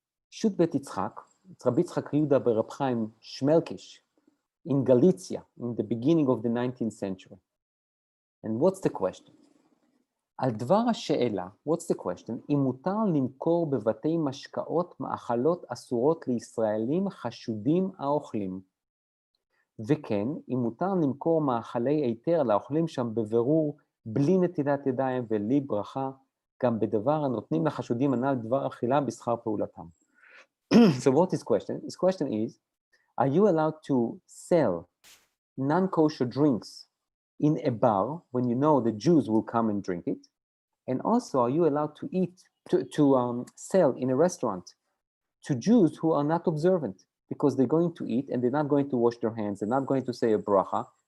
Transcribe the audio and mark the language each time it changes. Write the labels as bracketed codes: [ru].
[en] Should Bet Yitzchak, Rabbi Yitzchak Yehuda Bereb Chaim Shmelkish, in Galicia, in the beginning of the 19th century. And what's the question? [he] על דבר השאלה, [en] what's the question? [he] אם מותר למכור בבתי משקאות מאכלות אסורות לישראלים חשודים האוכלים. וכן, אם מותר למכור מאכלי היתר לאוכלים שם בבירור בלי נטילת ידיים ובלי ברכה, גם בדבר הנותנים לחשודים הנ"ל דבר אכילה בשכר פעולתם. [en] So what is question? His question is, are you allowed to sell non-kosher drinks in a bar when you know the Jews will come and drink it? And also, are you allowed to sell in a restaurant to Jews who are not observant because they're going to eat and they're not going to wash their hands, they're not going to say a bracha?